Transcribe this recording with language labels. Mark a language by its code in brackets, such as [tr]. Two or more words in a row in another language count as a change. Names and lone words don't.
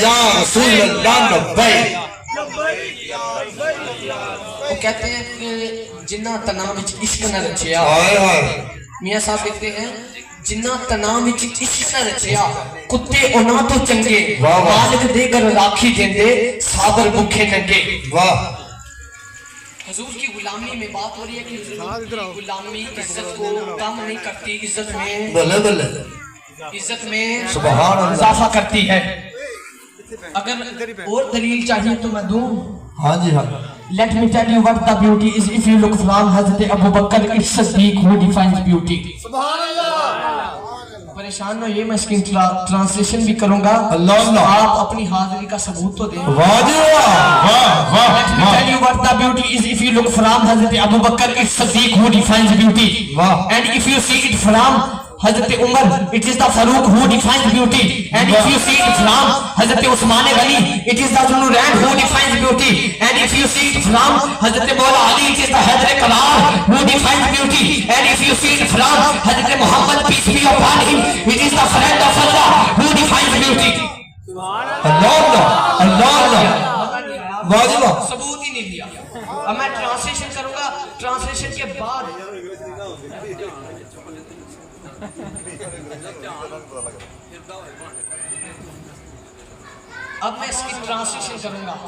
[ar] یا رسول اللہ لبیک۔ [ur] وہ کہتے ہیں کہ [pa] جنہ تنام وچ عشق نہ رچیا، میاں صاحب [ur] کہتے ہیں [pa] جنہ تنام وچ عشق نہ رچیا، کتے انہاں تو چنگے، مالک دے گر راکھی دیندے صابر بھوکے ننگے۔ [ur] واہ۔ حضور کی غلامی میں بات ہو رہی ہے کہ حضور کی غلامی عزت کو کم نہیں کرتی، عزت میں [pa] بلے بلے [ur] عزت میں [ar] سبحان اللہ [ur] اضافہ کرتی ہے۔ اگر اور دلیل چاہیے تو میں دوں۔ ہاں جی ہاں۔ [en] Let me tell you what the beauty is. If you look from Hazrat Abu Bakr, it's Siddiq who defines beauty. [ur] پریشان ہو یہ میں اس کی ٹرانسلیشن بھی کروں گا، آپ اپنی حاضری کا ثبوت تو دیں۔ واہ واہ واہ۔ [en] Let me tell you what the beauty is. If you look from Hazrat Abu Bakr, it's Siddiq who defines beauty. And if you see it from Hazrat Umar, it is the Farouk who defines beauty. And if you see it from Hazrat Usman Ghani, it is the Zunnurain who defines beauty. And if you see it from Hazrat Maula Ali, it is the Haidar Karar who defines beauty. And if you see it from Hazrat Muhammad, peace be upon him, it is the friend of Allah who defines beauty. [ur] اللہ اللہ اللہ اللہ۔ واہ جی واہ۔ ثبوت ہی نہیں دیا۔ اب میں ٹرانسلیشن کروں گا، ٹرانسلیشن کے بعد اب میں اس کی ٹرانسلیشن کروں گا۔